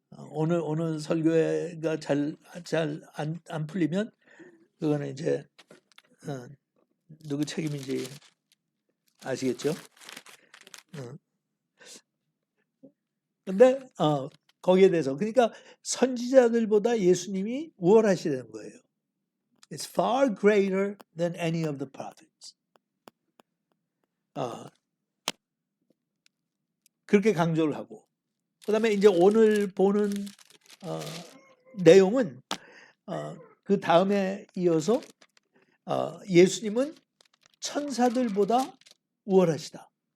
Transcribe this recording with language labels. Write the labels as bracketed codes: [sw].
[ko] 오늘 설교가 잘 안 풀리면 그거는 이제 누구 책임인지 아시겠죠? 근데 거기에 대해서. 그러니까 선지자들보다 예수님이 우월하시다는 거예요. [en] It's far greater than any of the prophets. [ko] 그렇게 강조를 하고, 그다음에 이제 오늘 보는 내용은 그 다음에 이어서 예수님은 천사들보다 우월하시다.